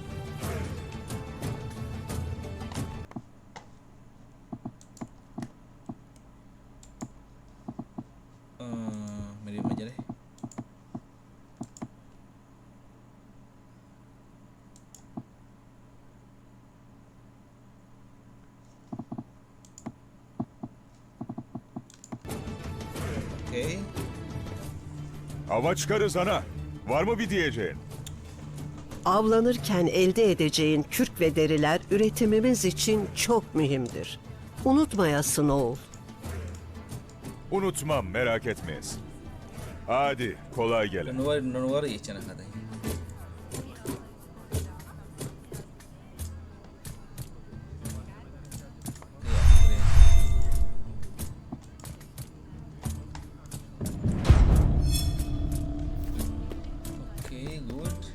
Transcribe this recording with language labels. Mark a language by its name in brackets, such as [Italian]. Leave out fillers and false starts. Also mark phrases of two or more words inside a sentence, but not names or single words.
[Indonesian] Medium aja deh. Oke. [Turkish] Ava çıkarız ana. Var mı bir diyeceğin? Avlanırken elde edeceğin kürk ve deriler üretimimiz için çok mühimdir. Unutmayasın oğul. Unutmam merak etmeyiz. Hadi kolay gele. [English] Don't worry, [Indonesian] cenah katanya. Oke, good.